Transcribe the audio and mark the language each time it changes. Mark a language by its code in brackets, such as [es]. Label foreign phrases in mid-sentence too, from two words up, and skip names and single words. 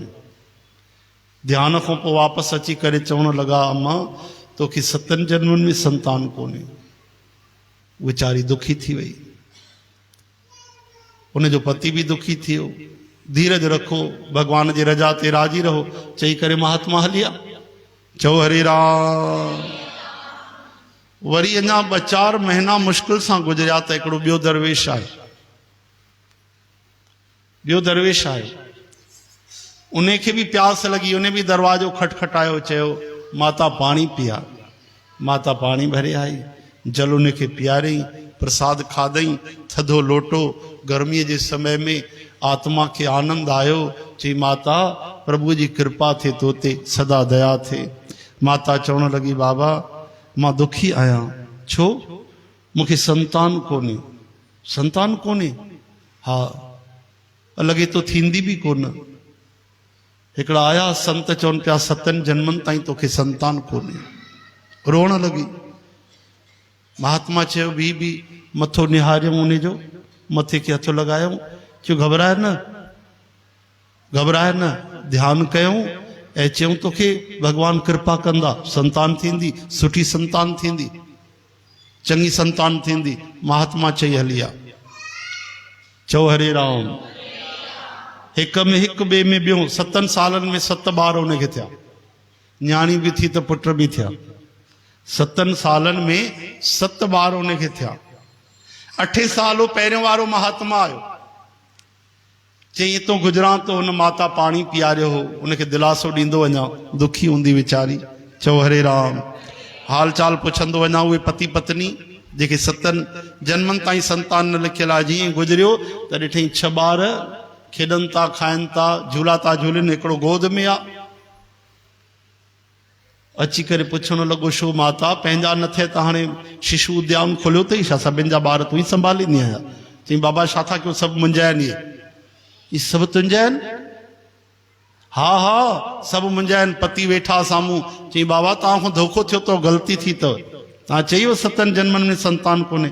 [sd] ध्यान खां पोइ वापसि अची करे चवण लॻा, अम्मा तोखे 7 जन्मनि में संतान कोन्हे। वीचारी दुखी थी वई, उनजो पति बि दुखी थियो। धीरज रखो, भगवान जी रजा ते राजी रहो, चई करे महात्मा हलिया। चओ हरे राम। वरी अञा 2-4 महीना मुश्किल सां गुजरिया त हिकिड़ो ॿियो दरवेश आयो। उन खे बि प्यास लगी, उन बि दरवाजो खटखटायो, चयो माता पाणी पिया। माता पाणी भरे आई, जल उन खे पियारई, प्रसाद खाधई, थधो लोटो। गर्मीअ जे समय में आत्मा खे आनंद आयो। चई माता प्रभु जी कृपा थे तो ते, सदा दया थे। माता चवण लगी, बाबा मां दुखी आहियां। छो? मूंखे संतान कोन्हे। हा, लॻे तो थींदी बि कोन। हिकिड़ा आया संत, चवनि पिया 7 जन्मनि ताईं तोखे संतान कोन्हे। रोअण लगी। महात्मा चयो, बि मथो निहारियऊं, उन जो मथे खे हथ लॻायूं। चयो घबराए न, ध्यानु कयूं ऐं चयूं तोखे भगवान कृपा कंदा, संतान थींदी, सुठी संतान थींदी, चङी संतान थींदी। महात्मा चई हली आ। चओ हरे राम। हिक में हिकु, ॿिए में ॿियो। 7 सालनि में 7 ॿार उनखे थिया। न्याणी बि थी त पुट बि थिया। 7 सालनि में 7 ॿार उनखे थिया। 8 साल पहिरियों वारो महात्मा आयो, चई इतो गुजरां तो हुन माता पाणी पीआरियो हो, उनखे दिलासो ॾींदो वञा, दुखी हूंदी वीचारी। चओ हरे राम। हाल चाल पुछंदो वञा। उहे पति पत्नी जेके 7 जन्मनि ताईं संतान न लिखियल आहे, जीअं गुजरियो त ॾिठई 6 ॿार खेॾनि था, खाइनि था, झूला था झूलनि, हिकिड़ो गोद में आहे। अची करे पुछण लॻो, छो माता पंहिंजा न थिए त हाणे शिशु उद्यान खोलियो अथई छा? सभिनि जा ॿार तूं ई संभालींदी आहियां। चई बाबा छा था कयो, सभु मुंहिंजा आहिनि, इहे सभु तुंहिंजा आहिनि? हा सभु मुंहिंजा आहिनि। पति वेठा साम्हूं। चई बाबा तव्हां खां धोखो थियो अथव, ग़लती थी अथव, तव्हां चयो 7 जन्मनि में संतान कोन्हे।